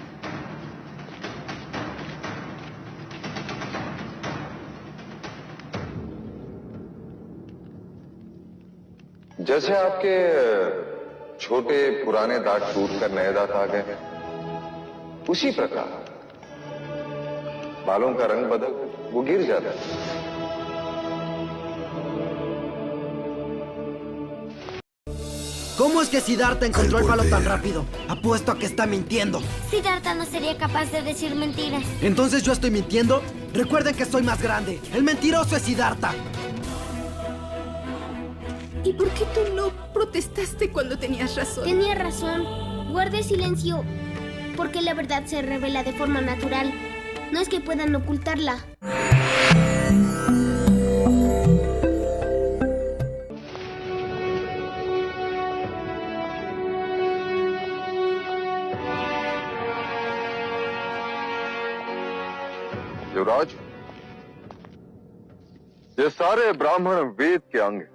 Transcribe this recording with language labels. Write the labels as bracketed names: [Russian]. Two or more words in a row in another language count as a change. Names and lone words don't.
[Hindi] जैसे आपके छोटे पुराने दांत टूटकर नए दांत आ गए, उसी प्रकार बालों का रंग बदल वो गिर जाता है। [Spanish] ¿Cómo es que Siddhartha encontró el palo tan rápido? Apuesto a que está mintiendo. Siddhartha no sería capaz de decir mentiras. ¿Entonces yo estoy mintiendo? Recuerden que soy más grande. El mentiroso es Siddhartha. ¿Y por qué tú no protestaste cuando tenías razón? Tenía razón. Guarde silencio. Porque la verdad se revela de forma natural. No es que puedan ocultarla. [Hindi] युवराज, ये सारे ब्राह्मण वेद के अंग हैं।